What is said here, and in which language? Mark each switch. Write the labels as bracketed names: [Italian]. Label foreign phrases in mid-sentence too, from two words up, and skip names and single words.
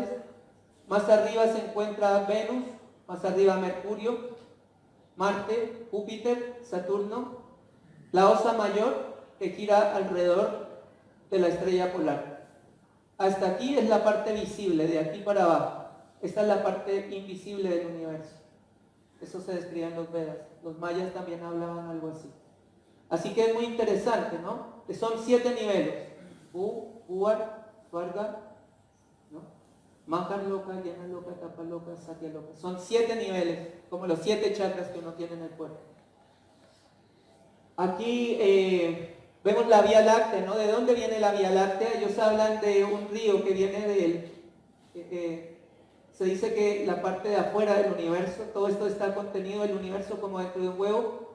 [Spanish] Más arriba se encuentra Venus, más arriba Mercurio, Marte, Júpiter, Saturno, la Osa Mayor que gira alrededor de la estrella polar. Hasta aquí es la parte visible, de aquí para abajo. Esta es la parte invisible del universo. Eso se describe en los Vedas. Los mayas también hablaban algo así. Así que es muy interesante, ¿no? Son 7 niveles. Uvar, Varga, ¿no? Mahar Loka, Yana Loka, Tapa Loka, Satya Loka. Son 7 niveles, como los 7 chakras que uno tiene en el cuerpo. Aquí vemos la Vía Láctea, ¿no? ¿De dónde viene la Vía Láctea? Ellos hablan de un río que viene se dice que la parte de afuera del universo, todo esto está contenido en el universo como dentro de un huevo.